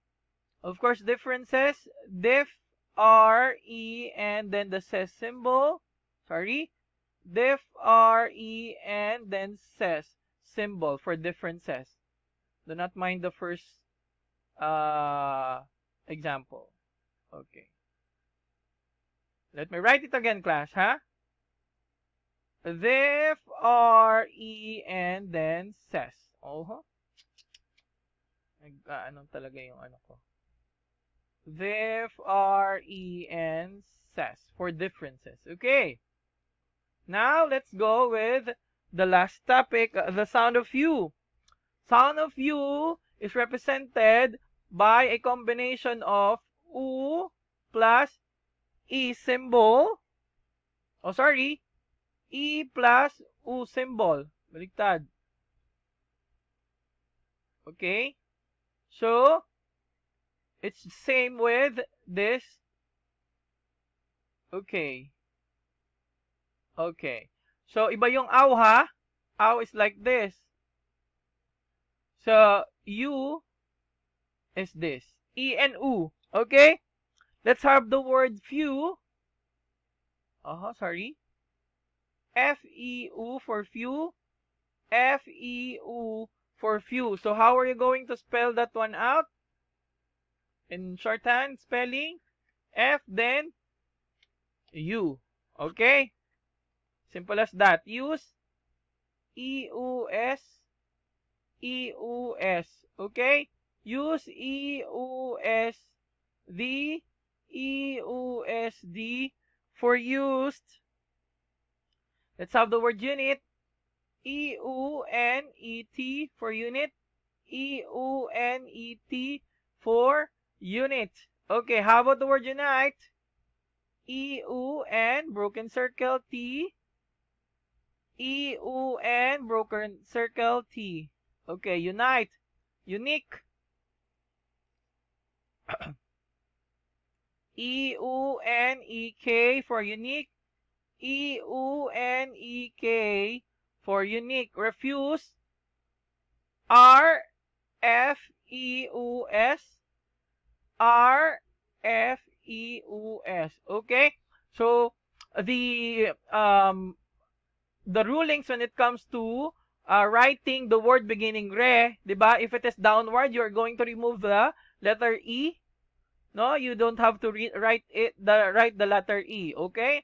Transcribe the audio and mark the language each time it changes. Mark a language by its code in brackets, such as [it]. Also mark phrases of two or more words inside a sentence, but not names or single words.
[en] Of course, differences, diff, R-E, and then the ses symbol, sorry, diff, R-E, and then ses symbol for differences. Do not mind the first example. Okay. Let me write it again, class, huh? Diff, R-E, and then ses. [tl] Ano talaga yung ano ko. [en] Diff, R-E, and ses for differences. Okay. Now, let's go with the last topic, the sound of U. Sound of U is represented by a combination of U plus E symbol. Oh, sorry. E plus U symbol. Baliktad. Okay? So, it's the same with this. Okay. Okay. So, [tl] iba yung aw ha. [en] Aw is like this. So, U is this. E and U. Okay? Let's have the word few. Sorry. F-E-U for few. F-E-U for few. So how are you going to spell that one out? In shorthand spelling, F then U. Okay? Simple as that. Use E-U-S, E-U-S. Okay? Use E-U-S, the E-U-S-D for used. Let's have the word unit. E-U-N-E-T for unit. E-U-N-E-T for unit. Okay, how about the word unite? E-U-N, broken circle, T. E-U-N, broken circle, T. Okay, unite. Unique. E-U-N-E-K for unique. E-U-N-E-K for unique. Refuse. R-F-E-U-S. R-F-E-U-S. Okay? So, the rulings when it comes to writing the word beginning re, diba? If it is downward, you're going to remove the letter E. No, you don't have to write the letter E, okay?